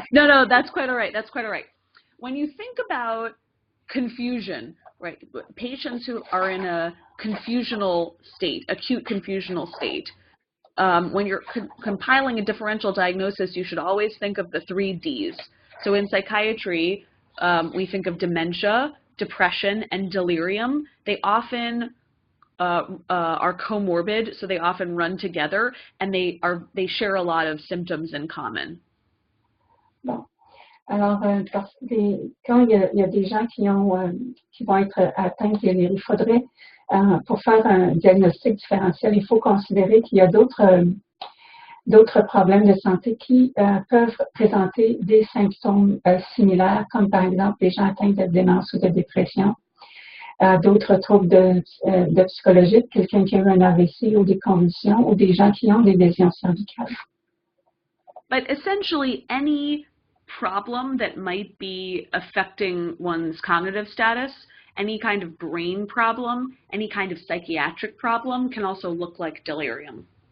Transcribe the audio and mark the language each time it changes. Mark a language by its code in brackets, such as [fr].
[en] No, that's quite all right. That's quite all right. When you think about confusion, right, patients who are in a confusional state, acute confusional state, when you're compiling a differential diagnosis, you should always think of the 3 Ds. So in psychiatry, we think of dementia, depression, and delirium. They often are comorbid, so they often run together, and they share a lot of symptoms in common. [fr] Bon. Alors, quand il y a des gens qui vont être atteints de délire, il faudrait, pour faire un diagnostic différentiel, il faut considérer qu'il y a d'autres problèmes de santé qui peuvent présenter des symptômes similaires, comme par exemple des gens atteints de démence ou de dépression, d'autres troubles de psychologie, quelqu'un qui a eu un AVC ou des convulsions, ou des gens qui ont des lésions cervicales. [en] But essentially, any problem that might be affecting one's cognitive status, any kind of brain problem, any kind of psychiatric problem can also look like delirium.